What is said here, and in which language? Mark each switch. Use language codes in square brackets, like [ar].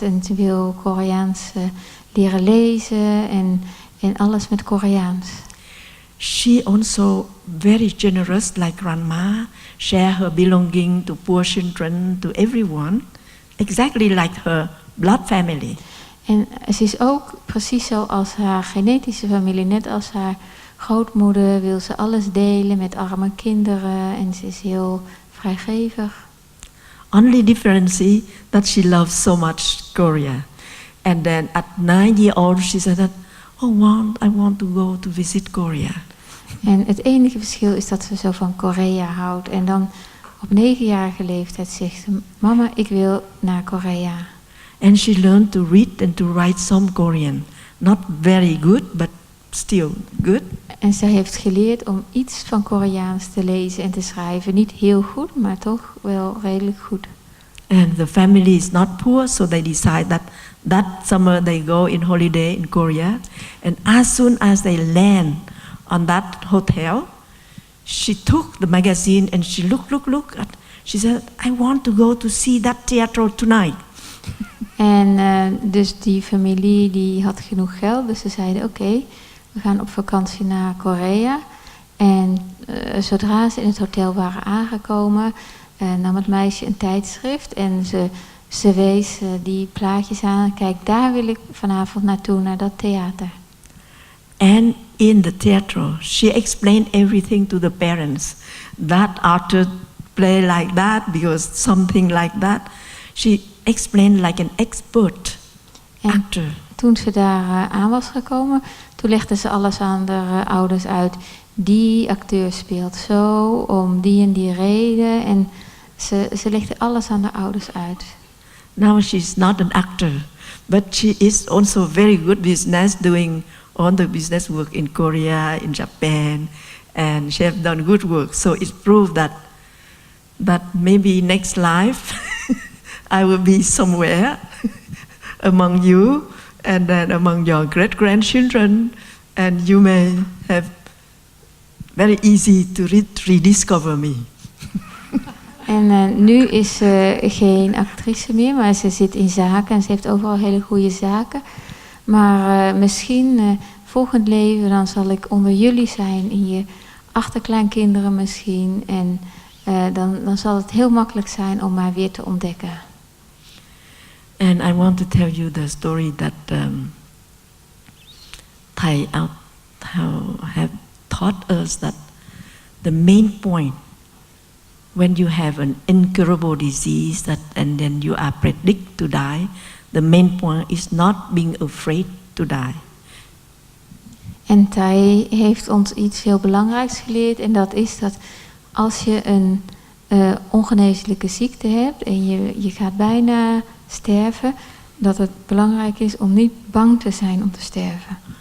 [nl] En ze wil Koreaans leren lezen en alles met Koreaans. [en] She also very generous like grandma, share her belonging to poor children, to everyone, exactly like her blood family. [nl] En ze is ook precies zoals haar genetische familie, net als haar grootmoeder wil ze alles delen met arme kinderen en ze is heel vrijgevig. [en] Only difference that she loves so much Korea. And then at 9 years old she said that, I want to go to visit Korea. [nl] En het enige verschil is dat ze zo van Korea houdt. En dan op 9-jarige leeftijd zegt ze, mama, ik wil naar Korea. [en] And she learned to read and to write some Korean. Not very good, but still good. [nl] En zij heeft geleerd om iets van Koreaans te lezen en te schrijven. Niet heel goed, maar toch wel redelijk goed. [en] And the family is not poor, so they decide that summer they go in holiday in Korea. And as soon as they land on that hotel, she took the magazine and she looked at. She said, I want to go to see that theater tonight. [nl] En dus die familie die had genoeg geld, dus ze zeiden oké, we gaan op vakantie naar Korea. En zodra ze in het hotel waren aangekomen, nam het meisje een tijdschrift en ze wees die plaatjes aan. Kijk, daar wil ik vanavond naartoe, naar dat theater. [en] And in the theater, she explained everything to the parents. That actor play like that because something like that. She explained like an expert actor. [nl] Toen ze daar aan was gekomen, toen legde ze alles aan de ouders uit. Die acteur speelt zo, om die en die reden. En ze legde alles aan de ouders uit. [en] Now she's not an actor, but she is also very good business, doing all the business work in Korea, in Japan, and she have done good work. So it proved that maybe next life I will be somewhere among you, and then among your great-grandchildren, and you may have very easy to rediscover me. [nl] En nu is ze geen actrice meer, maar ze zit in zaken en ze heeft overal hele goede zaken. Maar misschien volgend leven dan zal ik onder jullie zijn, in je achterkleinkinderen misschien. En dan zal het heel makkelijk zijn om mij weer te ontdekken. [en] And I want to tell you the story that Thai have taught us that the main point when you have an incurable disease and then you are predicted to die, the main point is not being afraid to die. [nl] En Thai heeft ons iets heel belangrijks geleerd. En dat is dat als je een ongeneeslijke ziekte hebt en je gaat bijna sterven, dat het belangrijk is om niet bang te zijn om te sterven.